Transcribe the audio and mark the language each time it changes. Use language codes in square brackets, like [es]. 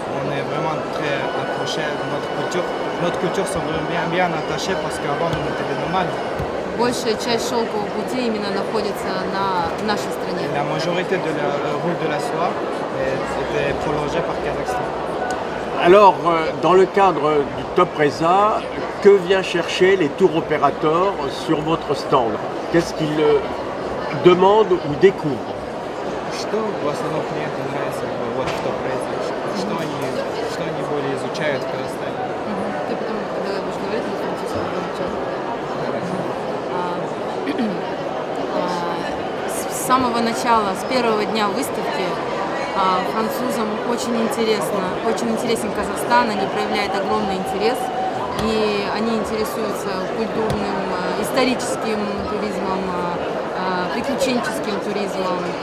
[fr] On est vraiment très accroché à notre culture. Notre culture sont bien attachées parce qu'avant on était des nomades. [ru] Большая часть шелкового пути именно находится в нашей стране. [fr] La majorité de la route de la soie était prolongée par Kazakhstan. Alors, dans le cadre du Top Reza, que vient chercher les tours opérateurs sur votre stand? Qu'est-ce qu'ils demandent ou découvrent? [ru] Что в основном клиентам нравится вот в топ-резе? Что они более изучают в Казахстане? Ты потом, когда будешь говорить, на французском изучать. С самого начала, с первого дня выставки, французам очень интересен Казахстан, они проявляют огромный интерес, и они интересуются культурным, историческим туризмом, приключенческим туризмом.